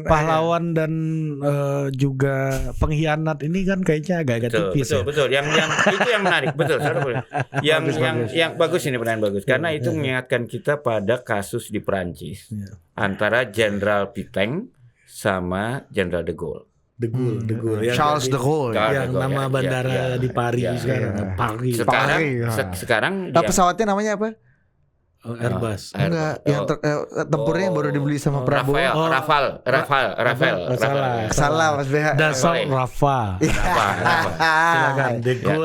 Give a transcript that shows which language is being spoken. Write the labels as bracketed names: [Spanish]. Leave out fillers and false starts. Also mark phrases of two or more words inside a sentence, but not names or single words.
[Indonesian] pahlawan dan juga pengkhianat ini kan kayaknya agak-agak tipis ya. Betul. Yang itu yang menarik, betul. Yang bagus ini pertanyaan bagus karena itu mengingatkan kita pada kasus di Perancis antara Jenderal Pétain sama Jenderal de Gaulle. De Gaulle. Charles de Gaulle. Yang nama bandara di Paris sekarang. Paris. Sekarang pesawatnya namanya apa? Airbus. Enggak, yang tempurnya yang baru dibeli sama Prabowo. Rafael. Salah Mas BH. Dasar Rafa. Silakan De Gaulle.